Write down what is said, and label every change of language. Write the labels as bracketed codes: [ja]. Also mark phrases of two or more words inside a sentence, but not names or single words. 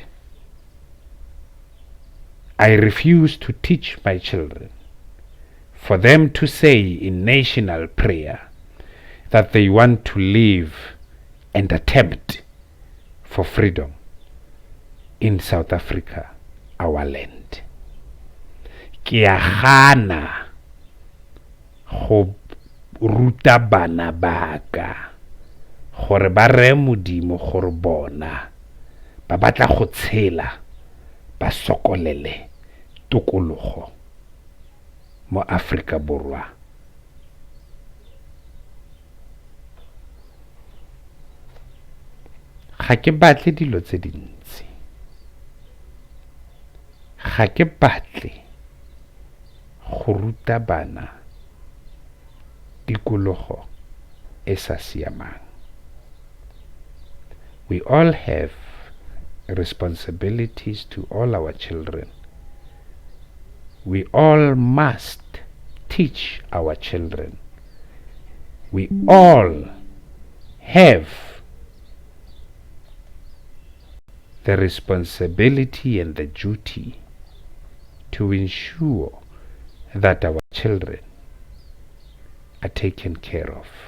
[en] I refuse to teach my children for them to say in national prayer that they want to live and attempt for freedom in South Africa, our land. [tn] Ke a gana go ruta bana baka gore ba re modimo gore bona ba batla go tshela ba sokolele tokologo mo Afrika Borwa. Ga ke batle dilo tse dintsi. Ga ke batle go ruta bana tikologo e sa siamang. [en] We all have responsibilities to all our children. We all must teach our children. We all have the responsibility and the duty to ensure that our children are taken care of.